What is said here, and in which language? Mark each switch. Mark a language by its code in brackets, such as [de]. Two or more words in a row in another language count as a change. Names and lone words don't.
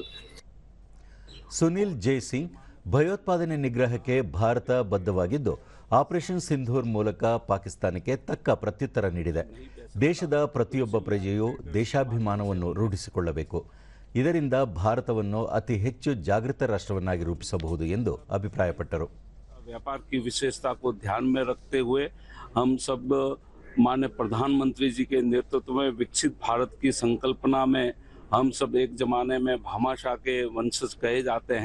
[kn] ಸುನಿಲ್ ಜೆ ಸಿಂಗ್, ಭಯೋತ್ಪಾದನೆ ನಿಗ್ರಹಕ್ಕೆ ಭಾರತ ಬದ್ಧವಾಗಿದ್ದು, ಆಪರೇಷನ್ ಸಿಂಧೂರ್ ಮೂಲಕ ಪಾಕಿಸ್ತಾನಕ್ಕೆ ತಕ್ಕ ಪ್ರತ್ಯುತ್ತರ ನೀಡಿದೆ. ದೇಶದ ಪ್ರತಿಯೊಬ್ಬ ಪ್ರಜೆಯೂ ದೇಶಾಭಿಮಾನವನ್ನು ರೂಢಿಸಿಕೊಳ್ಳಬೇಕು. ಇದರಿಂದ ಭಾರತವನ್ನು ಅತಿ ಹೆಚ್ಚು ಜಾಗೃತ ರಾಷ್ಟ್ರವನ್ನಾಗಿ ರೂಪಿಸಬಹುದು ಎಂದು ಅಭಿಪ್ರಾಯಪಟ್ಟರು. [hi] व्यापार की विशेषता को ध्यान में रखते हुए हम सब माननीय प्रधानमंत्री जी के नेतृत्व में विकसित भारत की संकल्पना में हम सब एक जमाने में भामाशाह के वंशज कहे जाते हैं।